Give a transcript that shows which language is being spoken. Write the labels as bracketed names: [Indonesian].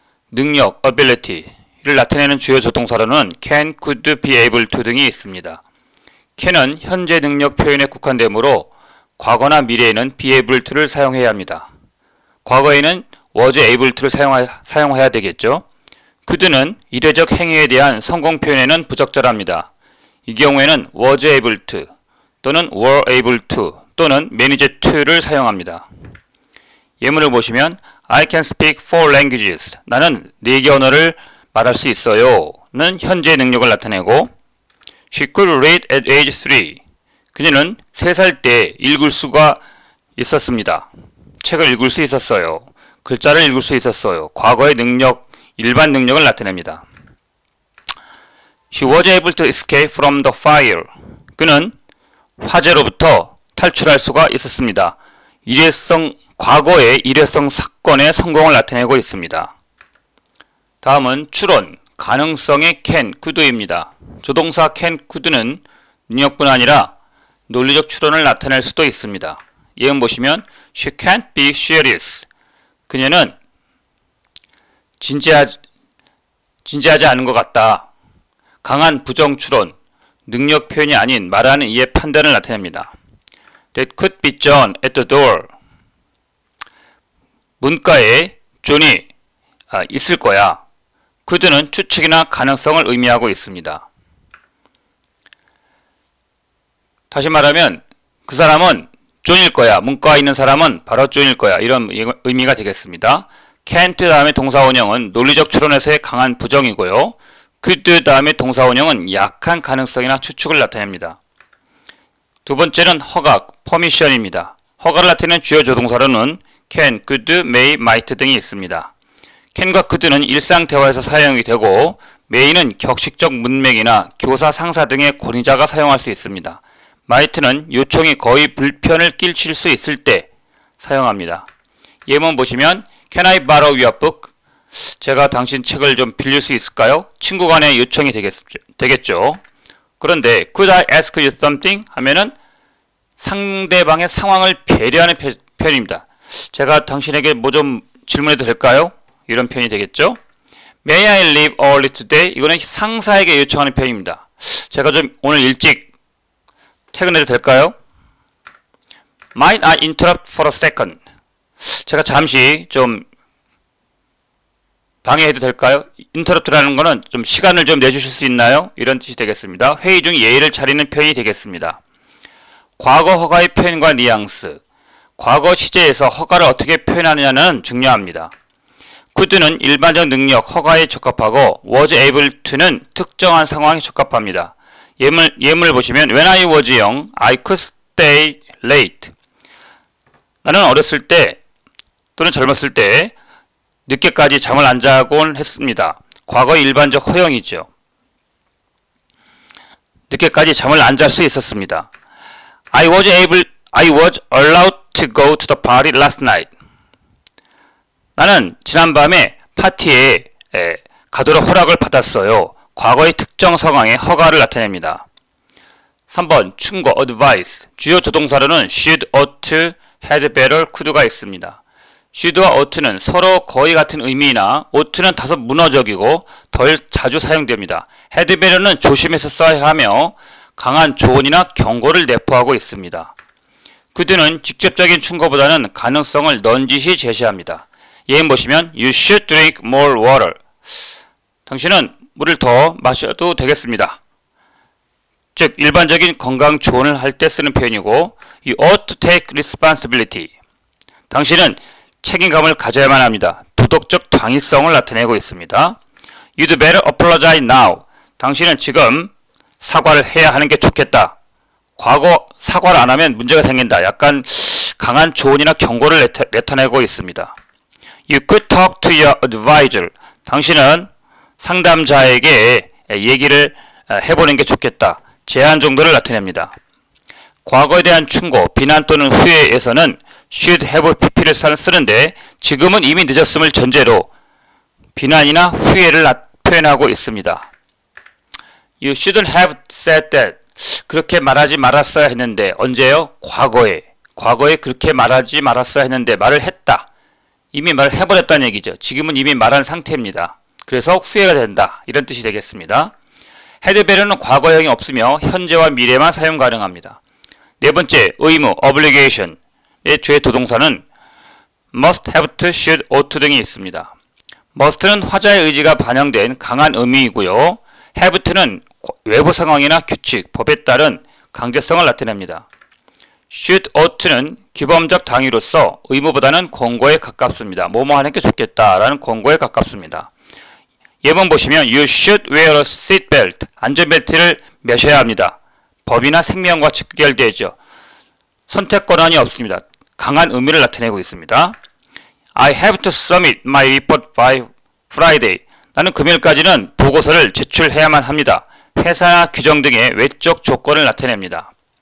[Korean] 능력, ability를 나타내는 주요 조동사로는 can, could, be able to 등이 있습니다. can은 현재 능력 표현에 국한되므로 과거나 미래에는 be able to를 사용해야 합니다. 과거에는 was able to를 사용해야 되겠죠. could는 이례적 행위에 대한 성공 표현에는 부적절합니다. 이 경우에는 was able to 또는 were able to 또는 manage to를 사용합니다. 예문을 보시면 [English] I can speak 4 languages. [Korean] 나는 4개 언어를 말할 수 있어요. 는 현재 능력을 나타내고 [English] She could read at age 3. [Korean] 그녀는 3살 때 읽을 수가 있었습니다. 책을 읽을 수 있었어요. 글자를 읽을 수 있었어요. 과거의 능력, 일반 능력을 나타냅니다. [English] She was able to escape from the fire. [Korean] 그는 화재로부터 탈출할 수가 있었습니다. 과거의 일회성 사건의 성공을 나타내고 있습니다. 다음은 추론, 가능성의 can, could입니다. 조동사 can, could는 능력뿐 아니라 논리적 추론을 나타낼 수도 있습니다. 예문 보시면 [English] She can't be serious. [Korean] 그녀는 진지하지 않은 것 같다. 강한 부정 추론, 능력 표현이 아닌 말하는 이의 판단을 나타냅니다. [English] That could be John at the door. [Korean] 문가에 존이 있을 거야. could는 추측이나 가능성을 의미하고 있습니다. 다시 말하면 그 사람은 존일 거야. 문과에 있는 사람은 바로 존일 거야. 이런 의미가 되겠습니다. can't 다음에 동사원형은 논리적 추론에서의 강한 부정이고요. could 다음에 동사원형은 약한 가능성이나 추측을 나타냅니다. 두 번째는 허가, permission입니다. 허가를 나타내는 주요 조동사로는 can, could, may, might 등이 있습니다. can과 could는 일상 대화에서 사용이 되고 may는 격식적 문맥이나 교사, 상사 등의 권위자가 사용할 수 있습니다. might는 요청이 거의 불편을 끼칠 수 있을 때 사용합니다. 예문 보시면 [English] Can I borrow your book? [Korean] 제가 당신 책을 좀 빌릴 수 있을까요? 친구 간의 요청이 되겠죠. 그런데 [English] Could I ask you something? [Korean] 하면은 상대방의 상황을 배려하는 표현입니다. 제가 당신에게 뭐 좀 질문해도 될까요? 이런 표현이 되겠죠. [English] May I leave early today? [Korean] 이거는 상사에게 요청하는 표현입니다. 제가 좀 오늘 일찍 퇴근해도 될까요? [English] Might I interrupt for a second? [Korean] 제가 잠시 좀 방해해도 될까요? interrupt라는 거는 좀 시간을 좀 내주실 수 있나요? 이런 뜻이 되겠습니다. 회의 중 예의를 차리는 표현이 되겠습니다. 과거 허가의 표현과 뉘앙스, 과거 시제에서 허가를 어떻게 표현하느냐는 중요합니다. could는 일반적 능력, 허가에 적합하고 was able to는 특정한 상황에 적합합니다. 예문을 보시면 [English] When I was young, I could stay late. [Korean] 나는 어렸을 때 또는 젊었을 때 늦게까지 잠을 안 자곤 했습니다. 과거의 일반적 허용이죠. 늦게까지 잠을 안 잘 수 있었습니다. [English] I was allowed to go to the party last night. [Korean] 나는 지난밤에 파티에 가도록 허락을 받았어요. 과거의 특정 상황에 허가를 나타냅니다. 3번 충고, advice. 주요 조동사로는 should, ought, had, better, could가 있습니다. should와 ought는 서로 거의 같은 의미이나 ought는 다소 문어적이고 덜 자주 사용됩니다. had, better는 조심해서 써야 하며 강한 조언이나 경고를 내포하고 있습니다. could는 직접적인 충고보다는 가능성을 넌지시 제시합니다. 예문 보시면 [English] You should drink more water. [Korean] 당신은 물을 더 마셔도 되겠습니다. 즉 일반적인 건강 조언을 할 때 쓰는 표현이고 [English] You ought to take responsibility. [Korean] 당신은 책임감을 가져야만 합니다. 도덕적 당위성을 나타내고 있습니다. [English] You'd better apologize now. [Korean] 당신은 지금 사과를 해야 하는 게 좋겠다. 과거 사과를 안 하면 문제가 생긴다. 약간 강한 조언이나 경고를 나타내고 있습니다. [English] You could talk to your advisor. [Korean] 당신은 상담자에게 얘기를 해보는 게 좋겠다. 제한 정도를 나타냅니다. 과거에 대한 충고, 비난 또는 후회에서는 should have pp를 쓰는데 지금은 이미 늦었음을 전제로 비난이나 후회를 표현하고 있습니다. [English] You shouldn't have said that. [Korean] 그렇게 말하지 말았어야 했는데 언제요? 과거에. 과거에 그렇게 말하지 말았어야 했는데 말을 했다. 이미 말을 해버렸다는 얘기죠. 지금은 이미 말한 상태입니다. 그래서 후회가 된다. 이런 뜻이 되겠습니다. had better는 과거형이 없으며 현재와 미래만 사용 가능합니다. 네 번째, 의무, obligation의 주의 도동사는 must, have to, should, ought to 등이 있습니다. must는 화자의 의지가 반영된 강한 의미이고요. have to는 외부 상황이나 규칙, 법에 따른 강제성을 나타냅니다. should, ought to는 규범적 당위로서 의무보다는 권고에 가깝습니다. 뭐뭐 하는 게 좋겠다라는 권고에 가깝습니다. 예문 보시면 [English] You should wear a seatbelt. [Korean] 안전벨트를 매셔야 합니다. 법이나 생명과 직결되죠. 선택 권한이 없습니다. 강한 의미를 나타내고 있습니다. [English] I have to submit my report by Friday. [Korean] 나는 금요일까지는 보고서를 제출해야만 합니다. 회사나 규정 등의 외적 조건을 나타냅니다.